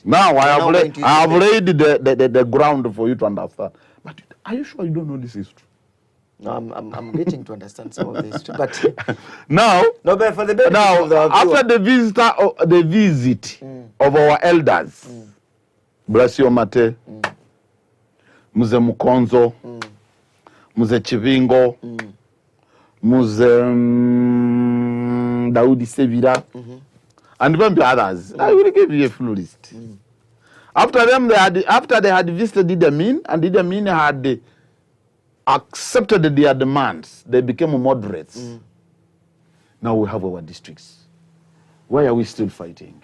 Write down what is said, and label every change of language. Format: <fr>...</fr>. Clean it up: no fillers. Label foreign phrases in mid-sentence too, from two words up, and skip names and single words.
<en>Now I have laid the ground for you to understand. But are you sure you don't know this history? No, I'm getting to understand some of this, but now, but for the benefit of the after the visit of our elders, Blasio Mate, Muze Mukonzo, Muze Chivingo, Muze Daudi Sevira, and maybe others, I will give you a full list. After them, after they had visited Idi Amin, and Idi Amin had accepted their demands, they became moderates. Now we have our districts. Why are we still fighting?</en>